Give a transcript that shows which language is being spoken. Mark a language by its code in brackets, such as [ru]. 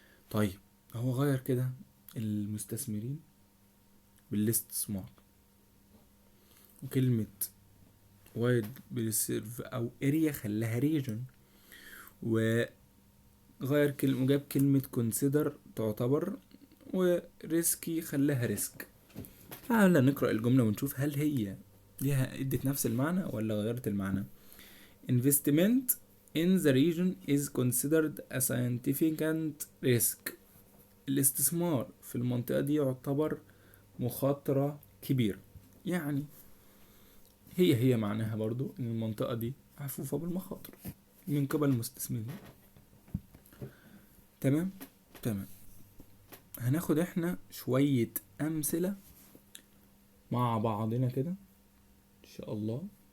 [ar] طيب هو غير كده المستثمرين بالاستثمار، وكلمة وايد بيسيرف او اريا خلاها ريجن، وغير كلمة وجاب كلمة كونسيدر تعتبر، وريسكي خلاها ريسك. تعالى نقرأ الجملة ونشوف هل هي ليها ادت نفس المعنى ولا غيرت المعنى. [en] Investment in the region is considered a significant risk. [ar] الاستثمار في المنطقة دي يعتبر مخاطرة كبيرة، يعني هي معناها برضو ان المنطقة دي محفوفة بالمخاطر من قبل المستثمرين. تمام. هناخد احنا شوية امثلة مع بعضنا كده ان شاء الله.